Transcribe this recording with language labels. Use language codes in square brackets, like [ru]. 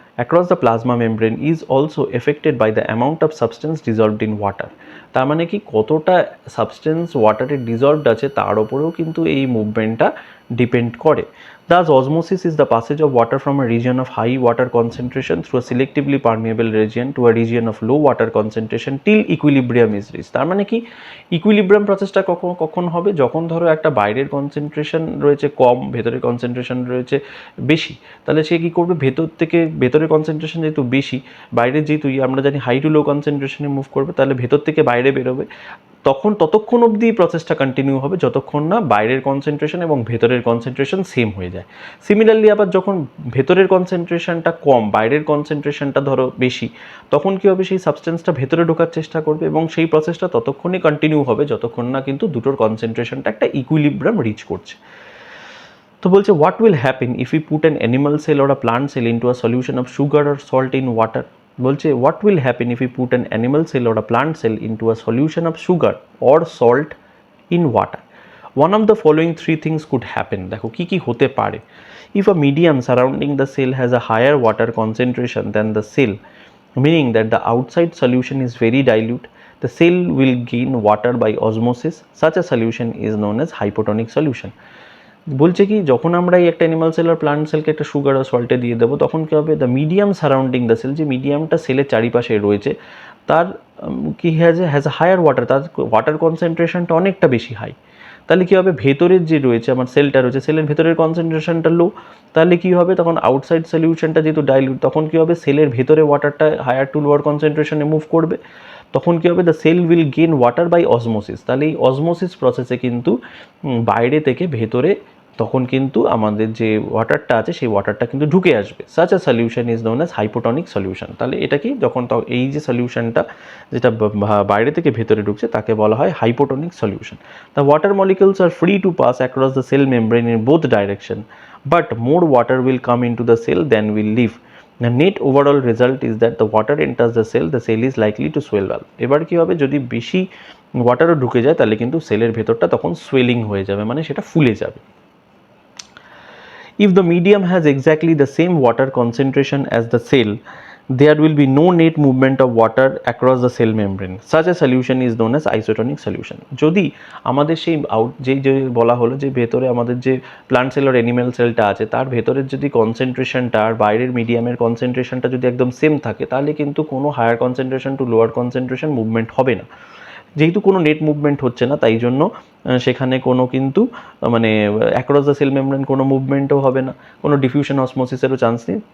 [en] across the plasma membrane is also affected by the amount of substance dissolved in water. [bn] তার মানে কি কতটা substance ওয়াটারে dissolved আছে তার ওপরেও কিন্তু এই মুভমেন্টটা ডিপেন্ড করে। [en] Thus, osmosis is the passage of water from a region of high water concentration through a selectively permeable region to a region of low water concentration till equilibrium is reached. [bn] তার মানে কি equilibrium প্রসেসটা কখন হবে, যখন ধরো একটা বাইরের কনসেন্ট্রেশন রয়েছে কম, ভেতরের কনসেন্ট্রেশন রয়েছে বেশি, তাহলে সে কী করবে, ভেতর থেকে ভেতরের কনসেন্ট্রেশন যেহেতু বেশি, বাইরে যেহেতু আমরা জানি হাই টু লো কনসেন্ট্রেশনে মুভ করবে, তাহলে ভেতর থেকে বাইরে বেরোবে। ততক্ষণ অবধি প্রসেসটা কন্টিনিউ হবে যতক্ষণ না বাইরের কনসেন্ট্রেশন এবং ভেতরের কনসেন্ট্রেশন সেম হয়ে যায়। সিমিলারলি আবার যখন ভেতরের কনসেন্ট্রেশনটা কম, বাইরের কনসেন্ট্রেশনটা ধরো বেশি, তখন কী হবে, সেই সাবস্টেন্সটা ভেতরে ঢোকার চেষ্টা করবে এবং সেই প্রসেসটা ততক্ষণই কন্টিনিউ হবে যতক্ষণ না কিন্তু দুটোর কনসেন্ট্রেশনটা একটা ইকুইলিব্রিয়াম রিচ করছে। [en] তো বলছে what will happen if you put an animal cell or a plant cell into a solution of sugar or salt in water. বলছে what will happen if you put an animal cell or a plant cell into a solution of sugar or salt in water. One of the following three things could happen. [bn] দেখো কী কী হতে পারে। [en] If a medium surrounding the cell has a higher water concentration than the cell, meaning that the outside solution is very dilute, the cell will gain water by osmosis. Such a solution is known as hypotonic solution. [bn] বলছে কি যখন আমরা এই একটা animal sell আর plant সেলকে একটা sugar আর সল্টে দিয়ে দেবো, তখন কী হবে, [en] the medium surrounding the cell, [bn] যে মিডিয়ামটা সেলের চারিপাশে রয়েছে তার কি হ্যাজ আ হায়ার ওয়াটার, তার ওয়াটার কনসেন্ট্রেশনটা অনেকটা বেশি হাই। তাহলে কী হবে, ভেতরের যে রয়েছে আমার সেলটা রয়েছে, সেলের ভেতরের কনসেন্ট্রেশনটা লো, তাহলে কী হবে, তখন আউটসাইড সলিউশনটা যেহেতু ডাইলিউট, তখন কী হবে, সেলের ভেতরে ওয়াটারটা হায়ার টু লোয়ার কনসেন্ট্রেশনে মুভ করবে, তখন কী হবে, [en] The cell will gain water by osmosis. [bn] তাহলে এই অসমোসিস প্রসেসে কিন্তু বাইরে থেকে ভেতরে তখন কিন্তু আমাদের যে ওয়াটারটা আছে সেই ওয়াটারটা কিন্তু ঢুকে আসবে। [en] Such a solution is known as hypotonic solution. [bn] তাহলে এটা কি, যখন এই যে সলিউশনটা যেটা বাইরে থেকে ভেতরে ঢুকছে তাকে বলা হয় hypotonic solution. [en] The water molecules are free to pass across the cell membrane in both direction, but more water will come into the cell than will leave. The net overall result is that the water enters the cell is likely to swell well. [bn] এবার কি হবে, যদি বেশি ওয়াটারও ঢুকে যায় তাহলে কিন্তু সেলের ভেতরটা তখন সোয়েলিং হয়ে যাবে, মানে সেটা ফুলে যাবে। [en] If the medium has exactly the same water concentration as the cell, there will be no net movement of water across the cell membrane. Such a solution is known as isotonic solution. [bn] যদি আমাদের সেই যে বলা হলো যে ভেতরে আমাদের যে প্লান্ট সেল আর অ্যানিম্যাল সেলটা আছে তার ভেতরের যদি কনসেন্ট্রেশনটা আর বাইরের মিডিয়ামের কনসেন্ট্রেশনটা যদি একদম সেম থাকে, তাহলে কিন্তু কোনো higher concentration two lower concentration movement হবে না। যেহেতু কোনো নেট মুভমেন্ট হচ্ছে না, তাই জন্য সেখানে কোনো কিন্তু মানে অ্যাক্রস দ্য সেল মেমব্রেন কোনো মুভমেন্টও হবে না, কোনো ডিফিউশন অসমোসিসেরও চান্স নেই।